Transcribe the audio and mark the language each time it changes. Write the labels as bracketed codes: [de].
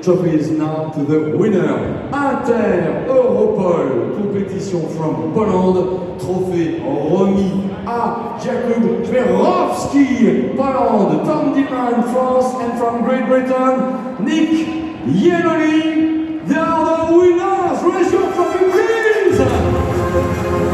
[en] Trophy is now to the winner. Inter Europol compétition from Poland. [fr] Trophée remis à Jakub Żwirowski, Poland. [en] Tom Dillman, France, and from Great Britain, Nick Yenoli. They are the winners. Raise your trophy, please.